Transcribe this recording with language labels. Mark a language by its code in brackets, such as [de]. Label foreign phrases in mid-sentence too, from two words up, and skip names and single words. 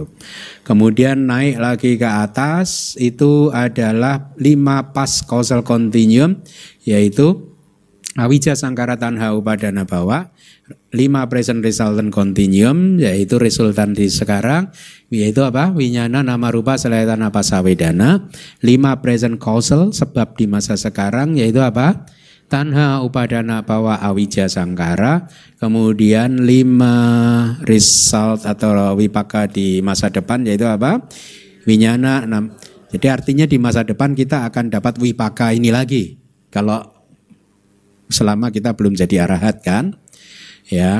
[id] Kemudian naik lagi ke atas itu adalah 5 [en] past causal continuum, [id] yaitu [pi] awija sangkara tanha upadana bawa, [id] 5 [en] present resultant continuum, [id] yaitu resultan di sekarang, yaitu apa? [pi] Winyana nama rupa selayatana pasawedana. [id] 5 [en] present causal [id] sebab di masa sekarang, yaitu apa? [pi] Tanha upadana bawa awija sangkara. [id] Kemudian 5 result atau wipaka di masa depan, yaitu apa? Winyana. Jadi artinya di masa depan kita akan dapat wipaka ini lagi, kalau selama kita belum jadi arahat kan, ya.